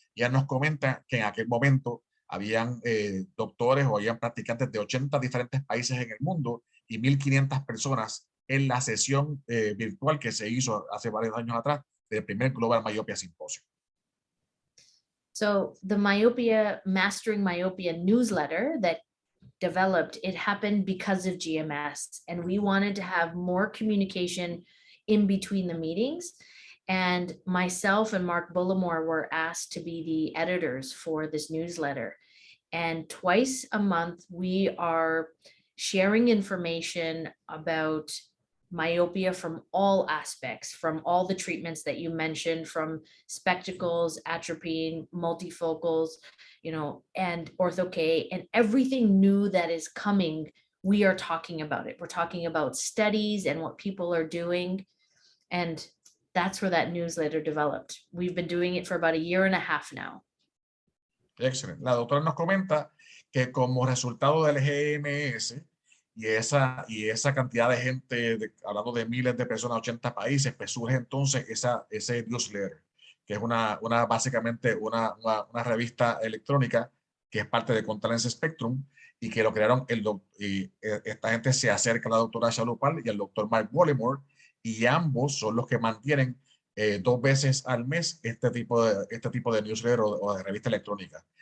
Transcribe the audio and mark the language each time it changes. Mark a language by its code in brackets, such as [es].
[es] Ella nos comenta que en aquel momento habían doctores o habían practicantes de 80 diferentes países en el mundo y 1,500 personas en la sesión virtual que se hizo hace varios años atrás del primer Global Myopia Symposium. [en] So the Mastering Myopia newsletter that developed, it happened because of GMS, and we wanted to have more communication in between the meetings. And myself and Mark Bullimore were asked to be the editors for this newsletter. And twice a month, we are sharing information about myopia from all aspects, from all the treatments that you mentioned, from spectacles, atropine, multifocals, you know, and orto-k, and everything new that is coming, we are talking about it. We're talking about studies and what people are doing. And that's where that newsletter developed. We've been doing it for about 1.5 years now. [es] Excelente. La doctora nos comenta que como resultado del GMS y esa cantidad de gente, hablando de miles de personas, 80 países, pues surge entonces ese newsletter, que es básicamente una revista electrónica que es parte de Contralens Spectrum, y que lo crearon esta gente se acerca a la doctora Shalupal y al doctor Mark Bullimore, y ambos son los que mantienen 2 veces al mes este tipo de newsletter o de revista electrónica.